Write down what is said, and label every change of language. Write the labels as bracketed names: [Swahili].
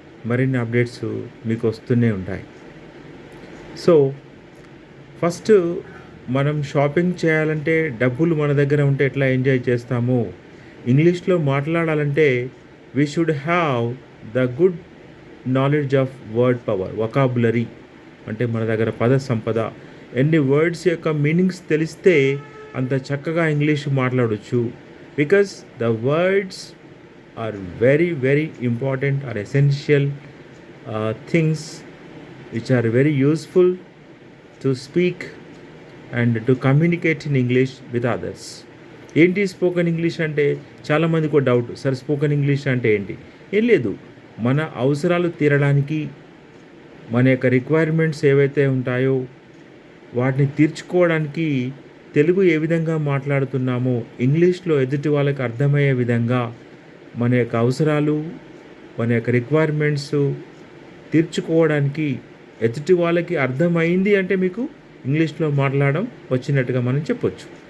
[Telugu] మరిన్ని అప్డేట్స్ మీకు వస్తూనే ఉంటాయి. సో ఫస్ట్ మనం షాపింగ్ చేయాలంటే డబ్బులు మన దగ్గర ఉంటే ఎట్లా ఎంజాయ్ చేస్తామో, ఇంగ్లీష్లో మాట్లాడాలంటే [English] we should have the good knowledge of word power, [Telugu] vocabulary అంటే మన దగ్గర పద సంపద. ఎన్ని వర్డ్స్ యొక్క మీనింగ్స్ తెలిస్తే అంత చక్కగా ఇంగ్లీష్ మాట్లాడవచ్చు. [English] Because the words are very important or essential things which are very useful to speak and to communicate in English with others. [Telugu] ఏంటి స్పోకెన్ ఇంగ్లీష్ అంటే చాలామందికి ఒక డౌట్, సార్ స్పోకెన్ ఇంగ్లీష్ అంటే ఏంటి? ఏం లేదు, మన అవసరాలు తీరడానికి మన యొక్క రిక్వైర్మెంట్స్ ఏవైతే ఉంటాయో వాటిని తీర్చుకోవడానికి తెలుగు ఏ విధంగా మాట్లాడుతున్నామో ఇంగ్లీష్లో ఎదుటి వాళ్ళకి అర్థమయ్యే విధంగా మన యొక్క అవసరాలు, మన యొక్క రిక్వైర్మెంట్స్ తీర్చుకోవడానికి ఎదుటి వాళ్ళకి అర్థమైంది అంటే మీకు ఇంగ్లీష్లో మాట్లాడడం వచ్చినట్టుగా మనం చెప్పొచ్చు.